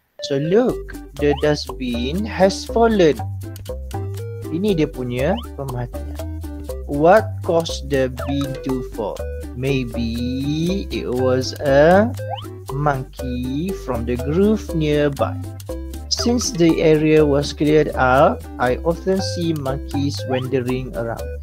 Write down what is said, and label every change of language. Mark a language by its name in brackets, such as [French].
[English] So, look, the dustbin has fallen. [Malay] Ini dia punya pemerhatian. [English] What caused the bin to fall? Maybe it was a monkey from the grove nearby. Since the area was cleared out, I often see monkeys wandering around.